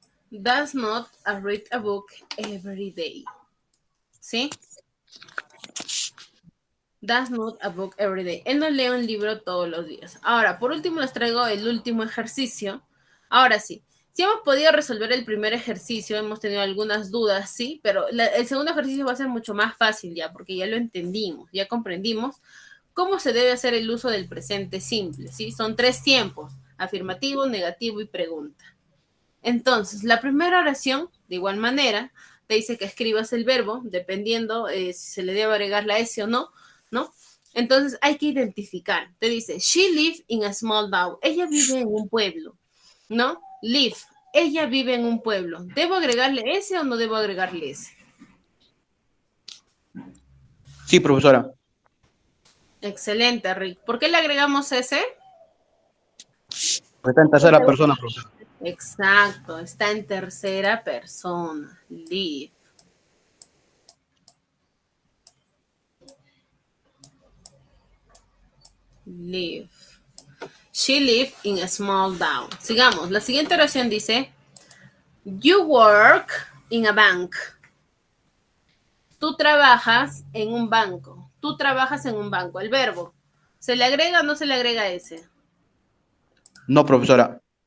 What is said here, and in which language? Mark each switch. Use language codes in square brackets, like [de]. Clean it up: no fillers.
[en] Does not read a book every day. ¿Sí? Does not a book every day. [es] Él no lee un libro todos los días. Ahora, por último, les traigo el último ejercicio. Ahora sí, si hemos podido resolver el primer ejercicio, hemos tenido algunas dudas, sí, pero el segundo ejercicio va a ser mucho más fácil ya, porque ya lo entendimos, ya comprendimos ¿Cómo se debe hacer el uso del presente simple? ¿Sí? Son 3 tiempos, afirmativo, negativo y pregunta. Entonces, la primera oración, de igual manera, te dice que escribas el verbo, dependiendo si se le debe agregar la S o no, ¿no? Entonces, hay que identificar. Te dice, [en] she lives in a small town. [es] Ella vive en un pueblo, ¿no? Live. Ella vive en un pueblo. ¿Debo agregarle S o no debo agregarle S? Sí, profesora. Excelente, Rick. ¿Por qué le agregamos S? Está en tercera persona, profesora. Exacto, está en tercera persona. [en] Live. Live. She lived in a small town. [es] Sigamos. La siguiente oración dice, [en] you work in a bank. [es] Tú trabajas en un banco. Tú trabajas en un banco. El verbo. ¿Se le agrega o no se le agrega ese? No, profesora.